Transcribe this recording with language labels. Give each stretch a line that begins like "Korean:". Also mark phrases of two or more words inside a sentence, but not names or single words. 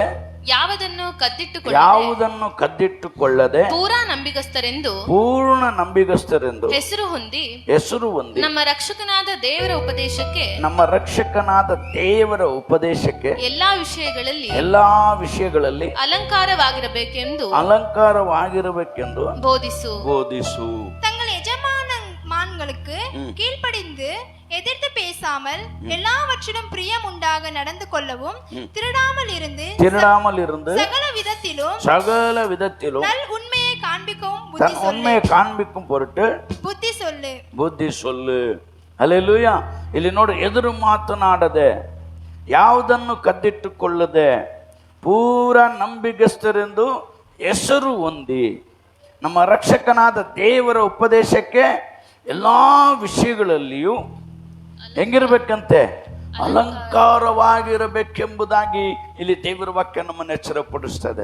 Kannada: ಯಾವುದನ್ನು ಕದ್ದಿಟ್ಟುಕೊಳ್ಳದೆ ಪೂರ್ಣ ನಂಬಿಗಸ್ತರೆಂದು ಹೆಸರು ಹೊಂದಿ ನಮ್ಮ ರಕ್ಷಕನಾದ ದೇವರ ಉಪದೇಶಕ್ಕೆ ಎಲ್ಲಾ ವಿಷಯಗಳಲ್ಲಿ ಅಲಂಕಾರವಾಗಿರಬೇಕೆಂದು ಬೋಧಿಸು.
Tamil: தங்கள் எஜமான்களுக்கு கீழ்ப்படிந்து எதிர்த்து பேசாமல் எல்லாவற்றிலும் பிரியம் உண்டாக நடந்து கொள்ளவும், திருடாமல் இருந்து சகல விதத்திலும் நல் உண்மையை காண்பிக்கும் பொருட்டு புத்தி சொல்லு.
Kannada: ಹಲ್ಲೆಲೂಯಾ. ಇಲ್ಲಿ ನೋಡಿ, ಎದುರು ಮಾತನಾಡದೆ, ಯಾವುದನ್ನು ಕದ್ದಿಟ್ಟುಕೊಳ್ಳದೆ, ಪೂರ ನಂಬಿಗಸ್ತರೆಂದು ಹೆಸರು ಹೊಂದಿ ನಮ್ಮ ರಕ್ಷಕನಾದ ದೇವರ ಉಪದೇಶಕ್ಕೆ ಎಲ್ಲ ವಿಷಯಗಳಲ್ಲಿಯೂ ಹೆಂಗಿರ್ಬೇಕಂತೆ, ಅಲಂಕಾರವಾಗಿರಬೇಕೆಂಬುದಾಗಿ ಇಲ್ಲಿ ದೇವರ ವಾಕ್ಯ ನಮ್ಮನ್ನು ಎಚ್ಚರಪಡಿಸ್ತದೆ.